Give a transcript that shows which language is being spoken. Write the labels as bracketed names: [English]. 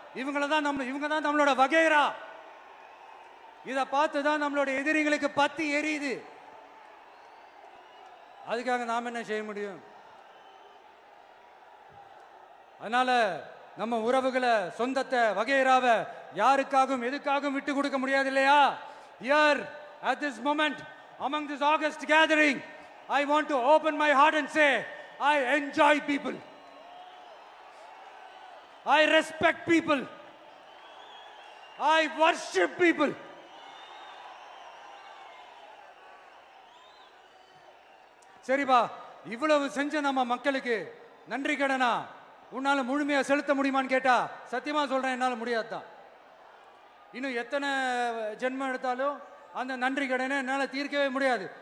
[Tamil] இவங்க தான் நம்மளோட வகைரா. இதை பார்த்துதான் நம்மளோட எதிரிகளுக்கு பத்தி எரியுது. அதுக்காக நாம் என்ன செய்ய முடியும்? அதனால நம்ம உறவுகளை, சொந்தத்தை, வகைராவை யாருக்காகவும் எதுக்காகவும் விட்டு கொடுக்க முடியாது இல்லையா? [English] Here at this moment among this August gathering, I want to open my heart and say I enjoy people, I respect people, I worship people. [Tamil] சரிப்பா, இவ்வளவு செஞ்ச நம்ம மக்களுக்கு நன்றி கடனா உன்னால முழுமையா செலுத்த முடியுமான்னு கேட்டா சத்தியமா சொல்றேன், என்னால முடியாதுதான். இன்னும் எத்தனை ஜென்மம் எடுத்தாலும் அந்த நன்றி கடனை என்னால் தீர்க்கவே முடியாது.